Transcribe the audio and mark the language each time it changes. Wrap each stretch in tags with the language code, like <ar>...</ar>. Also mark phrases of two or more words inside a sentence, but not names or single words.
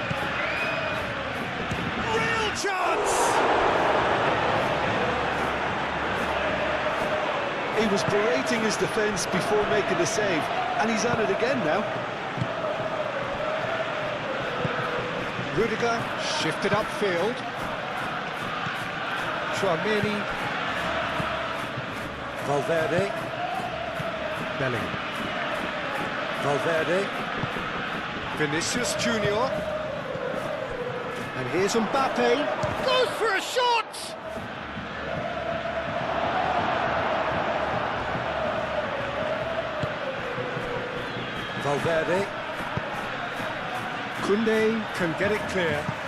<en>Real chance! He was berating his defence before making the save, and he's at it again now. Rudiger shifted upfield. Tchouaméni. Valverde. Bellingham. Valverde. Vinicius Junior. And here's Mbappe. Goes for a shot! Valverde. Koundé can get it clear.</en>